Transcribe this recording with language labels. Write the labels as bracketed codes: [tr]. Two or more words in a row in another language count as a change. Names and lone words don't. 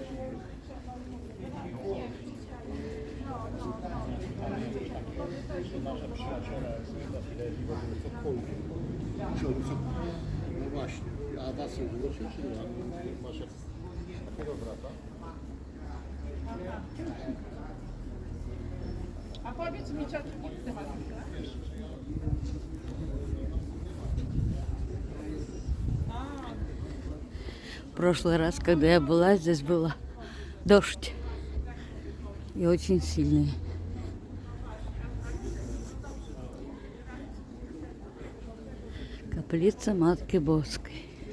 [pl] No właśnie, a was było czy nie? Masz takiego brata? A powiedz mi, co tu nie ma. [ru] В прошлый раз, когда я была, здесь был дождь. И очень сильный. Каплица Матки Боской.